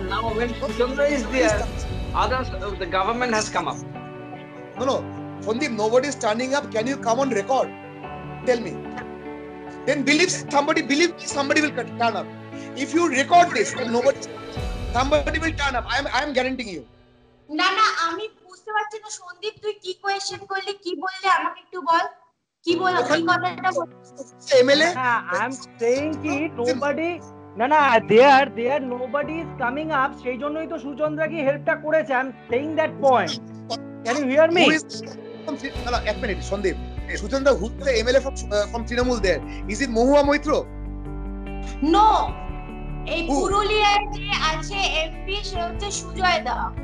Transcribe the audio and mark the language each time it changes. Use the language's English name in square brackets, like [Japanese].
[English] Now when Suchandra is there, others, the government has come up. No, Shondeep, nobody is turning up. Can you come on record? Tell me. Then believe somebody will turn up. If you record this, then somebody will turn up. I am guaranteeing you. [Bangla] না আমি বুঝতে পারছি না সন্দীপ, তুই কি question করলি, কি বললি আমাকে একটু বল, কি বল কি কথাটা বল। [English] MLA, I am saying ki nobody there nobody is coming up, [Bangla] সেই জন্যই তো সুচন্দ্রা কি হেল্পটা করেছে। [English] I am saying that point. Can you hear me? [Bangla] এক minute [English] Sandeep, Suchandra who is the MLA from Trinamool there? Is it Mohua Moitro? [Bangla] No, এই পুরুলিয়ার যে আছে এমপি সে হচ্ছে সুজয় দা।